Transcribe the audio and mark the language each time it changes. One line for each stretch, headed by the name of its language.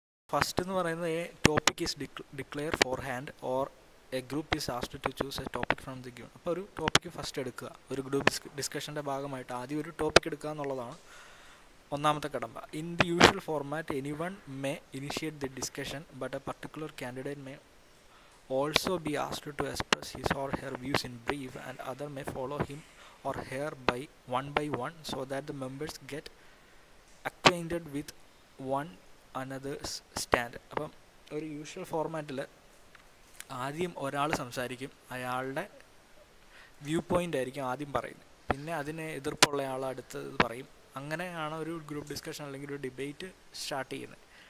English: first
Malayalam: എന്ന് പറയുന്നത്
English: A topic is declared forehand or a group is asked to choose a topic from the given.
Malayalam: അപ്പോൾ ഒരു topic first എടുക്കുക. ഒരു group ഡിസ്കഷൻ്റെ ഭാഗമായിട്ട് ആദ്യം ഒരു ടോപ്പിക് എടുക്കുക എന്നുള്ളതാണ് ഒന്നാമത്തെ കടമ്പ.
English: In the usual format any one may initiate the discussion but a particular candidate may also be asked to express his or her views in brief and other may follow him or her by one so that the members get acquainted with one another's stand.
Malayalam: അപ്പം ഒരു usual ഫോർമാറ്റിൽ ആദ്യം ഒരാൾ സംസാരിക്കും, അയാളുടെ view point ആയിരിക്കും ആദ്യം പറയുന്നത്, പിന്നെ അതിന് എതിർപ്പുള്ള ആൾ അടുത്തത് പറയും. അങ്ങനെയാണ് ഒരു ഗ്രൂപ്പ് ഡിസ്കഷൻ അല്ലെങ്കിൽ ഒരു ഡിബേറ്റ് സ്റ്റാർട്ട് ചെയ്യുന്നത്.